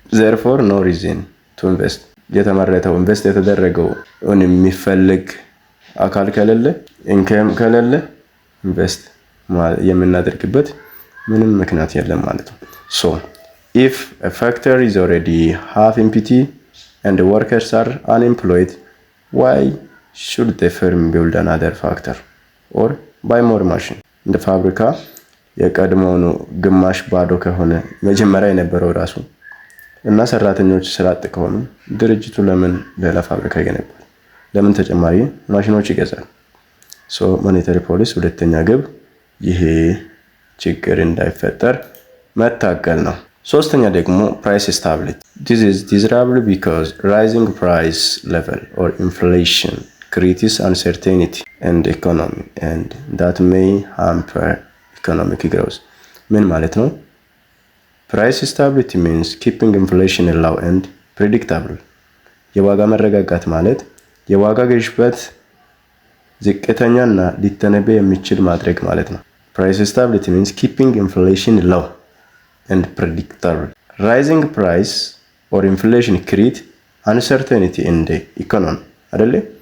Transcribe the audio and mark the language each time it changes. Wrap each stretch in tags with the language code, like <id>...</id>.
<en>Therefore, no reason to invest.</en> <am>የተመረተው ኢንቨስት የተደረገው የሚፈልግ አካል ከሌለ ኢንከም ከሌለ ኢንቨስት የምናደርግበት ምንም ምክንያት የለም ማለት ነው።</am> <en>So, if a factory is already half empty and the workers are unemployed, why should the firm build another factory or buy more machine?</en> <am>እንደ ፋብሪካ የቀድሞውኑ ግማሽ ባዶ ከሆነ መጀመሪያ የነበረው ራሱ እና ሰራተኞች ስራ አጥ ከሆኑ ድርጅቱ ለምን ሌላ ፋብሪካ ይገነባል? ለምን ተጨማሪ ማሽኖች ይገዛል? So monetary policy ሁለተኛ ግብ ይሄ ችግር እንዳይፈጠር መታገል ነው። ሶስተኛ ደግሞ price stability.</am> <en>This is desirable because rising price level or inflation creates uncertainty in the economy and that may hamper economic growth.</en> <am>ምን ማለት ነው?</am> <en>Price stability means keeping inflation low and predictable.</en> <am>የዋጋ መረጋጋት ማለት የዋጋ ግሽበት ዝቅተኛና ሊተነበይ የሚችል ማድረግ ማለት ነው።</am> <en>Price stability means keeping inflation low and predictable. Rising price or inflation create uncertainty in the economy. አይደለ?</en>